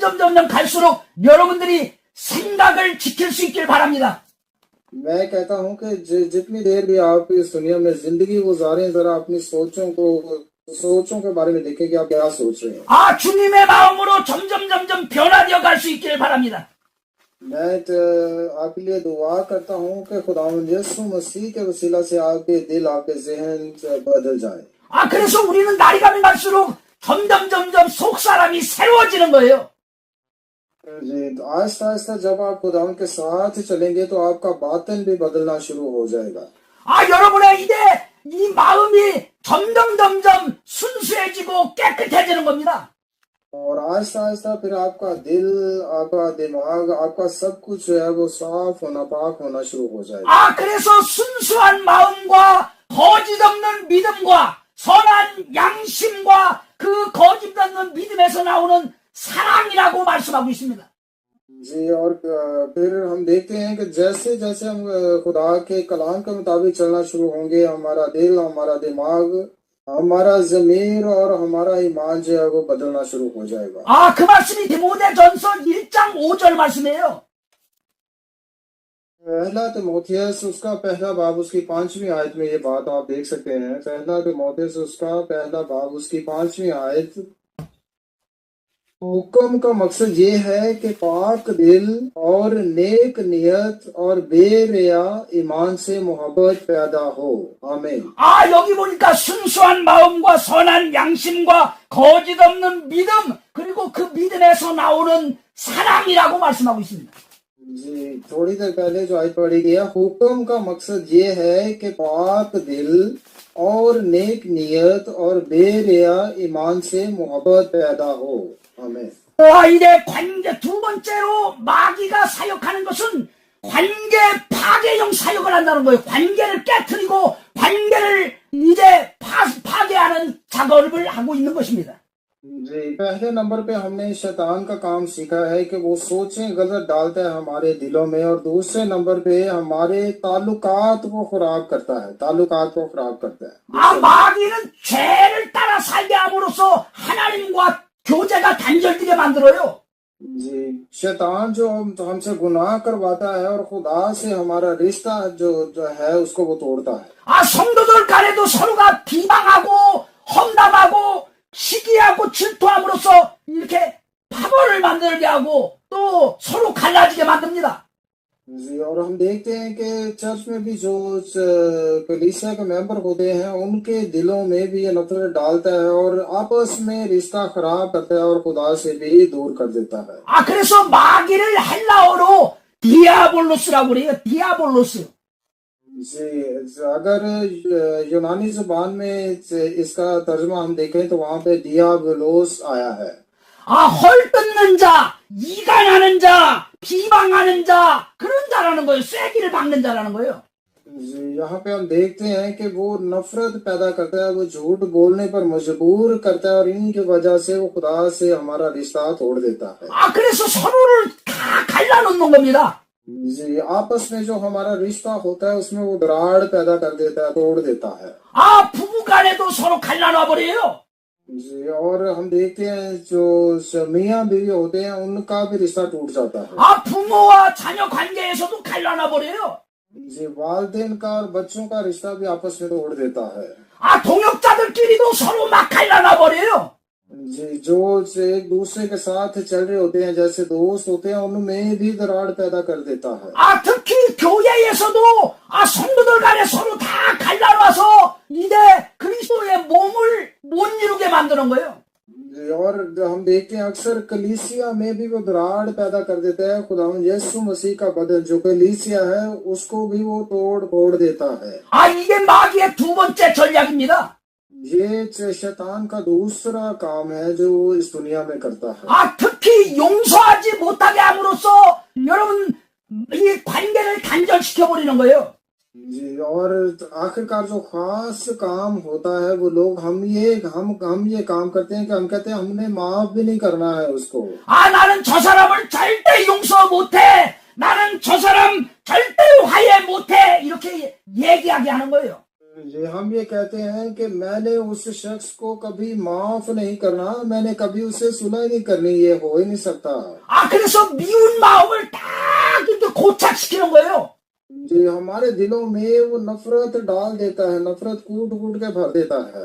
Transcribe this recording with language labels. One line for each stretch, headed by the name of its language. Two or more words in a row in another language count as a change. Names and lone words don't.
Korean: 점점 갈수록 여러분들이 생각을 지킬 수 있길 바랍니다.
Urdu: میں کہتا ہوں کہ جتنی دیر بھی آپ اس دنیا میں زندگی گزاریں ذرا اپنی سوچوں کے بارے میں دیکھیں کہ آپ کیا سوچ رہے ہیں.
Korean: 주님의 마음으로 점점 변화되어 갈 수 있길 바랍니다.
Urdu: میں آپ کے لیے دعا کرتا ہوں کہ خداوند یسوع مسیح کے وسیلہ سے آپ کے دل آپ کے ذہن بدل جائے.
Korean: 그래서 우리는 날이 가면 갈수록 점점 속 사람이 새로워지는 거예요.
Urdu: جی تو آہستہ آہستہ جب آپ خداوند کے ساتھ چلیں گے تو آپ کا باطن بھی بدلنا شروع ہو جائے گا.
Korean: 여러분의 이제 이 마음이 점점 순수해지고 깨끗해지는 겁니다.
Urdu: اور آہستہ آہستہ پھر آپ کا دل، آپ کا دماغ، آپ کا سب کچھ جو ہے وہ صاف ہونا، پاک ہونا شروع ہو جائے گا.
Korean: 아, 그래서 순수한 마음과 거짓 없는 믿음과 선한 양심과 그 거짓 없는 믿음에서 나오는 사랑이라고 말씀하고 있습니다.
Urdu: جی، اور پھر ہم دیکھتے ہیں کہ جیسے جیسے ہم خدا کے کلام کے مطابق چلنا شروع ہوں گے، ہمارا دل، ہمارا دماغ، ہمارا ضمیر اور ہمارا ایمان جو ہے وہ بدلنا شروع ہو جائے گا.
Korean: 아, 그 말씀이 디모데전서 1장 5절 말씀이에요.
Urdu: پہلا تیمتھیس اس کا پہلا باب اس کی 5ویں آیت میں یہ بات آپ دیکھ سکتے ہیں. پہلا تیمتھیس اس کا پہلا باب اس کی 5ویں آیت. حکم کا مقصد یہ ہے کہ پاک دل اور نیک نیت اور بے ریا ایمان سے محبت پیدا ہو. आमीन।
Korean: 아, 여기 보니까 순수한 마음과 선한 양심과 거짓 없는 믿음, 그리고 그 믿음에서 나오는 사랑이라고 말씀하고 있습니다.
Urdu: جی، تھوڑی دیر پہلے جو آیت پڑھی گئی ہے، حکم کا مقصد یہ ہے کہ پاک دل اور نیک نیت اور بے ریا ایمان سے محبت پیدا ہو. आमीन।
Korean: 와, 이제 관계, 두 번째로 마귀가 사역하는 것은 관계 파괴형 사역을 한다는 거예요. 관계를 깨트리고 관계를 이제 파괴하는 작업을 하고 있는 것입니다.
Urdu: جی، پہلے نمبر پہ ہم نے شیطان کا کام سیکھا ہے کہ وہ سوچیں غلط ڈالتا ہے ہمارے دلوں میں، اور دوسرے نمبر پہ ہمارے تعلقات کو خراب کرتا ہے، تعلقات کو خراب کرتا ہے.
Korean: 아, 마귀는 죄를 따라 살게 함으로써 하나님과 교제가 단절되게 만들어요.
Urdu: جی، شیطان جو ہم سے گناہ کرواتا ہے اور خدا سے ہمارا رشتہ جو ہے اس کو وہ توڑتا ہے.
Korean: 아, 성도들 간에도 서로가 비방하고 험담하고 시기하고 질투함으로써 이렇게 파벌을 만들게 하고 또 서로 갈라지게 만듭니다.
Urdu: جی، اور ہم دیکھتے ہیں کہ چرچ میں بھی جو کلیسیا کے ممبر ہوتے ہیں ان کے دلوں میں بھی یہ نفرت ڈالتا ہے اور آپس میں رشتہ خراب کرتا ہے اور خدا سے بھی دور کر دیتا ہے.
Korean: 아, 그래서 마귀를 헬라어로 디아볼로스라고 그래요. 디아볼로스.
Urdu: جی، اگر یونانی زبان میں اس کا ترجمہ ہم دیکھیں تو وہاں پہ دیابلوس آیا ہے.
Korean: 아, 헐뜯는 자, 이간하는 자, 비방하는 자, 그런 자라는 거예요. 쐐기를 박는 자라는 거예요.
Urdu: جی، یہاں پہ ہم دیکھتے ہیں کہ وہ نفرت پیدا کرتا ہے، وہ جھوٹ بولنے پر مجبور کرتا ہے اور ان کی وجہ سے وہ خدا سے ہمارا رشتہ توڑ دیتا ہے.
Korean: 아, 그래서 서로를 다 갈라놓는 겁니다.
Urdu: جی، آپس میں جو ہمارا رشتہ ہوتا ہے اس میں وہ دراڑ پیدا کر دیتا ہے، توڑ دیتا ہے.
Korean: 아, 부부간에도 서로 갈라놔 버려요.
Urdu: جی، اور ہم دیکھتے ہیں جو میاں بیوی ہوتے ہیں ان کا بھی رشتہ ٹوٹ جاتا ہے.
Korean: 아, 부모와 자녀 관계에서도 갈라놔 버려요.
Urdu: جی، والدین کا اور بچوں کا رشتہ بھی آپس میں توڑ دیتا ہے.
Korean: 아, 동역자들끼리도 서로 막 갈라놔 버려요.
Urdu: جی، جو ایک دوسرے کے ساتھ چل رہے ہوتے ہیں، جیسے دوست ہوتے ہیں، ان میں بھی دراڑ پیدا کر دیتا ہے.
Korean: 아, 특히 교회에서도 아, 성도들 간에 서로 다 갈라놔서 이제 그리스도의 몸을 못 이루게 만드는 거예요.
Urdu: جی، اور ہم دیکھتے ہیں اکثر کلیسیا میں بھی وہ دراڑ پیدا کر دیتا ہے. خداوند یسوع مسیح کا بدن جو کلیسیا ہے اس کو بھی وہ توڑ پھوڑ دیتا ہے.
Korean: 아, 이게 마귀의 두 번째 전략입니다.
Urdu: یہ شیطان کا دوسرا کام ہے جو وہ اس دنیا میں کرتا ہے.
Korean: 아, 특히 용서하지 못하게 함으로써 여러분 이 관계를 단절시켜 버리는 거예요.
Urdu: جی، اور آخرکار جو خاص کام ہوتا ہے وہ لوگ ہم یہ کام کرتے ہیں کہ ہم کہتے ہیں ہم نے معاف بھی نہیں کرنا ہے اس کو.
Korean: 아, 나는 저 사람을 절대 용서 못해. 나는 저 사람 절대 화해 못해. 이렇게 얘기하게 하는 거예요.
Urdu: جی، ہم یہ کہتے ہیں کہ میں نے اس شخص کو کبھی معاف نہیں کرنا، میں نے کبھی اس سے صلح نہیں کرنی، یہ ہو ہی نہیں سکتا.
Korean: 아, 그래서 미운 마음을 딱 이렇게 고착시키는 거예요.
Urdu: جی، ہمارے دلوں میں وہ نفرت ڈال دیتا ہے، نفرت کوٹ کوٹ کے بھر دیتا ہے.